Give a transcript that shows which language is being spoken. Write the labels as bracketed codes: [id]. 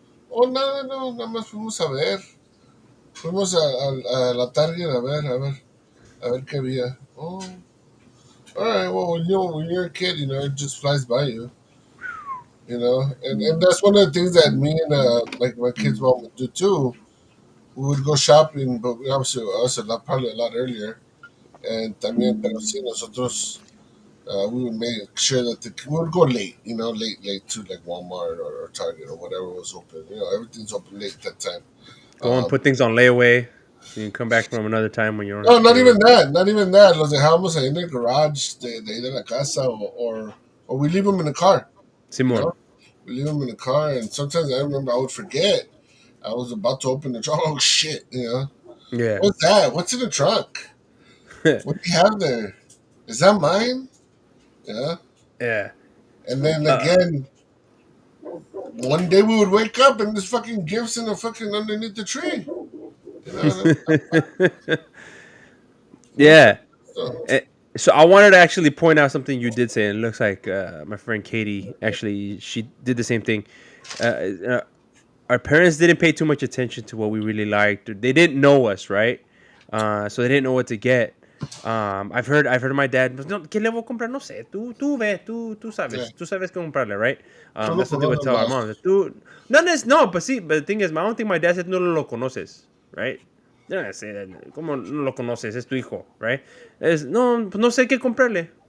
[es] Oh, nada, no, nada más fuimos a ver. Fuimos a la Target a ver qué había. [en] Oh, all right. Well, when you're a kid, it just flies by you. And that's one of the things that me and like my kids' mom would do too. We would go shopping, but we obviously us probably a lot earlier. And [es] también, pero sí, nosotros, [en] we would make sure that we would go late, late to like Walmart or Target or whatever was open. Everything's open late that time. Go and Um, put things on layaway. So you can come back from another time when no, not you're even that. Not even that. [es] Los dejamos ahí en el garage de ahí de la casa, [en] or we leave them in the car. You Simon. know, we leave them in the car, and sometimes I remember I would forget. I was about to open the trunk. Oh shit! Yeah. What's that? What's in the trunk? What do you have there? Is that mine? Yeah. Yeah. And then Uh, again, one day we would wake up and there's fucking gifts in the fucking underneath the tree. You know. What the yeah. fuck? Eh, So I wanted to actually point out something you did say, and it looks like my friend Katie actually she did the same thing. Uh, uh, our parents didn't pay too much attention to what we really liked. They didn't know us, right? So they didn't know what to get. I've heard my dad. [es] "Pues, no, ¿qué le voy a comprar? No sé. Tú ve, [en] Yeah. [es] tú sabes qué comprarle, right? Tú lo [en] That's what they would [es] conoces [en] tell our [es] más. [en] mom. Tú, no, but see, but the thing is, I don't think my dad said [es] no lo conoces, [en] right? They're not gonna say that. [es] ¿Cómo no lo conoces? Es tu hijo, right? No, pues no sé qué comprarle.